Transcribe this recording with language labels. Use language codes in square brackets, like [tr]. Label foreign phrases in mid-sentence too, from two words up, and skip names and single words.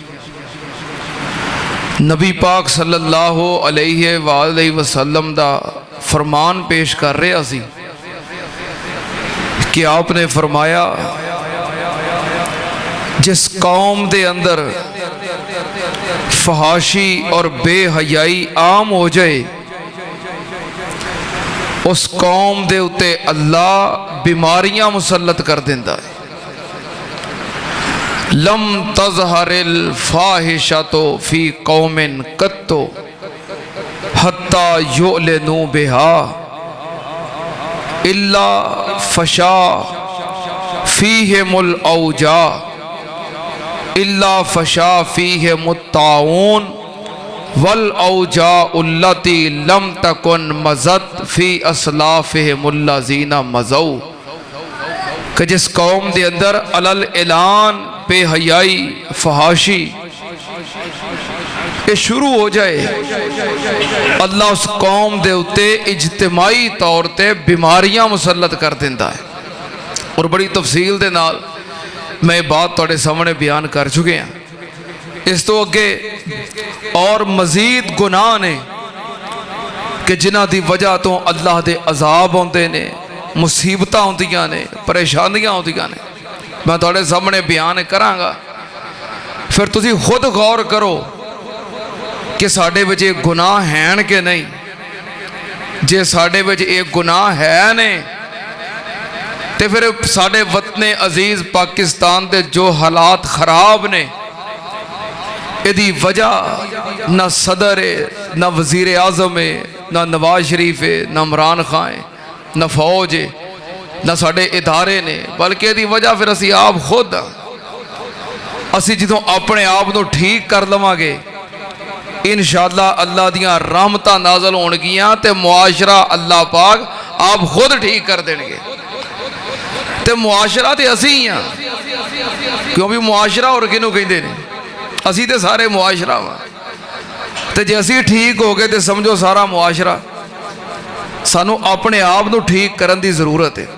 [pa] نبی پاک [ar] صلی اللہ علیہ وآلہ وسلم [pa] دا فرمان پیش کر رہے اسی کہ آپ نے فرمایا جس قوم دے اندر فحاشی اور بے حیائی عام ہو جائے اس قوم دے اتے اللہ بیماریاں مسلط کر دیندہ ہے۔ [ar] لم تظہر الفاحشۃ فی قوم قط حتی یعلنوا بہا الا فشا فیہم الاوجاع الا فشا فیہم الطاعون والاوجاع التی لم تکن مزت فی اسلافہم الذین مضوا، [pa] کہ جس قوم دے اندر علل اعلان بے حیائی فحاشی یہ شروع ہو جائے، اللہ اس قوم دے اتے اجتماعی طور تے بیماریاں مسلط کر دیندہ ہے۔ اور بڑی تفصیل دے نال میں بات توڑے سامنے بیان کر چکے ہیں۔ اس تو اگے اور مزید گناہ نے کہ جنہ دی وجہ تو اللہ دے عذاب ہوندے نے، مصیبتاں ہوندیاں نے، پریشانیاں ہوندیاں نے، میں توڑے سامنے بیان کروں گا۔ پھر تسی خود غور کرو کہ ساڑھے بجے گناہ ہیں کہ نہیں۔ جے ساڑھے بجے ایک گناہ ہے نہیں تے پھر ساڑھے وطن عزیز پاکستان دے جو حالات خراب نے ایدی وجہ نہ صدر ہے، نہ وزیر اعظم ہے، نہ نواز شریف ہے، نہ عمران خان ہے، نہ فوج ہے، نہ ساڑھے ادارے نے، بلکہ دی وجہ پھر اسی آپ خود اسی جدوں اپنے آپ نو ٹھیک کر لواں گے انشاءاللہ اللہ دیاں رحمتاں نازل ہون گیاں تے معاشرہ اللہ پاک آپ خود ٹھیک کر دیں گے۔ تے معاشرہ تے اسی ہی ہیں، کیوں بھی معاشرہ اور کنوں کہیں دے نہیں، اسی تے سارے معاشرہ ہاں۔ تے جے اسی ٹھیک ہو گئے تے سمجھو سارا معاشرہ۔ سانو اپنے آپ نو ٹھیک کرن دی ضرورت ہے۔